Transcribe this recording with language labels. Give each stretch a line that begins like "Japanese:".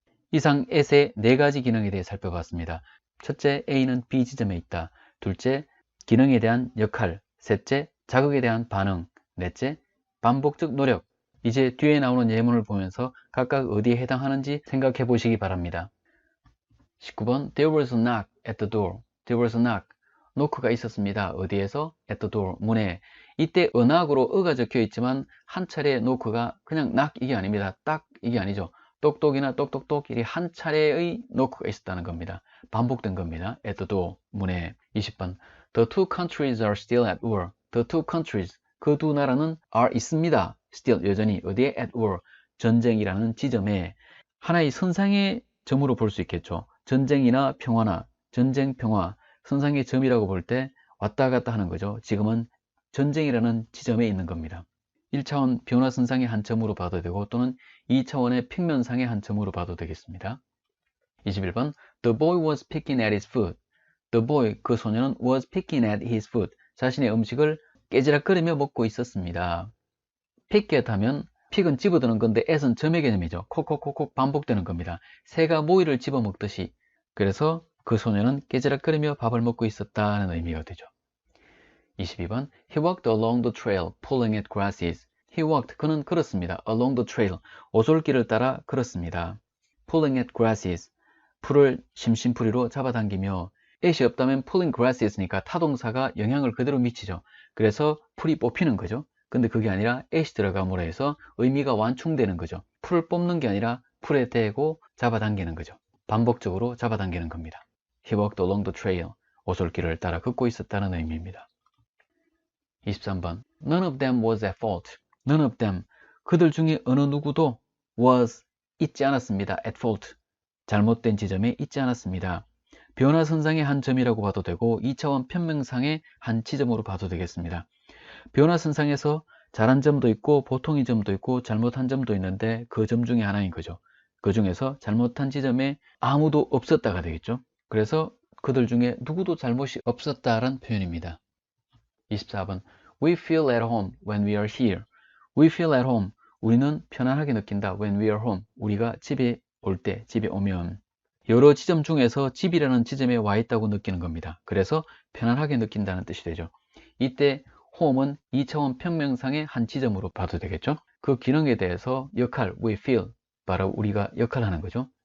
Korean: 이상 at의 4가지 기능에 대해 살펴봤습니다. 첫째, A는 B 지점에 있다. 둘째, 기능에 대한 역할. 셋째, 자극에 대한 반응. 넷째, 반복적 노력. 이제 뒤에 나오는 예문을 보면서 각각 어디에 해당하는지 생각해 보시기 바랍니다.
English: 19번 There was a knock at the door. There was a knock.
Korean: 노크가 있었습니다. 어디에서?
English: at the door, 문에.
Korean: 이때 은학으로 어가 적혀 있지만 한 차례 노크가 그냥 knock 이게 아닙니다. 딱 이게 아니죠. 똑똑이나 똑똑똑 이리 한 차례의 노크가 있었다는 겁니다. 반복된 겁니다.
English: at the door,
Korean: 문에.
English: 20번 The two countries are still at war. The two countries,
Korean: 그 두 나라는
English: are
Korean: 있습니다.
English: still,
Korean: 여전히 어디에? at war, 전쟁이라는 지점에. 하나의 선상의 점으로 볼 수 있겠죠. 전쟁이나 평화나 전쟁, 평화, 선상의 점이라고 볼 때 왔다 갔다 하는 거죠. 지금은 전쟁이라는 지점에 있는 겁니다. 1차원 변화선상의 한 점으로 봐도 되고 또는 2차원의 평면상의 한 점으로 봐도 되겠습니다.
English: 21번 The boy was picking at his food. The boy,
Korean: 그 소녀는
English: was picking at his food,
Korean: 자신의 음식을 깨지락거리며 먹고 있었습니다. pick at 하면 픽은 집어드는 건데 at은 점의 개념이죠. 콕콕콕콕 반복되는 겁니다. 새가 모이를 집어먹듯이. 그래서 그 소녀는 깨지락거리며 밥을 먹고 있었다는 의미가 되죠.
English: 22번 He walked along the trail, pulling at grasses. He walked,
Korean: 그는 걸었습니다.
English: along the trail,
Korean: 오솔길을 따라 걸었습니다.
English: pulling at grasses,
Korean: 풀을 심심풀이로 잡아당기며. at이 없다면
English: pulling grasses
Korean: 니까 타동사가 영향을 그대로 미치죠. 그래서 풀이 뽑히는 거죠. 근데 그게 아니라 at이 들어감으로 해서 의미가 완충되는 거죠. 풀을 뽑는 게 아니라 풀에 대고 잡아당기는 거죠. 반복적으로 잡아당기는 겁니다.
English: He walked along the trail,
Korean: 오솔길을 따라 걷고 있었다는 의미입니다.
English: 23번 None of them was at fault. None of them,
Korean: 그들 중에 어느 누구도
English: was,
Korean: 있지 않았습니다.
English: at fault,
Korean: 잘못된 지점에 있지 않았습니다. 변화선상의 한 점이라고 봐도 되고 2차원 편명상의 한 지점으로 봐도 되겠습니다. 변화선상에서 잘한 점도 있고 보통의 점도 있고 잘못한 점도 있는데 그 점 중에 하나인 거죠. 그 중에서 잘못한 지점에 아무도 없었다가 되겠죠. 그래서 그들 중에 누구도 잘못이 없었다라는 표현입니다.
English: 24번 We feel at home when we are here. We feel at home,
Korean: 우리는 편안하게 느낀다.
English: when we are home,
Korean: 우리가 집에 올 때, 집에 오면. 여러 지점 중에서 집이라는 지점에 와 있다고 느끼는 겁니다. 그래서 편안하게 느낀다는 뜻이 되죠. 이때 홈은 2차원 평면상의 한 지점으로 봐도 되겠죠. 그 기능에 대해서 역할,
English: we feel,
Korean: 바로 우리가 역할하는 거죠.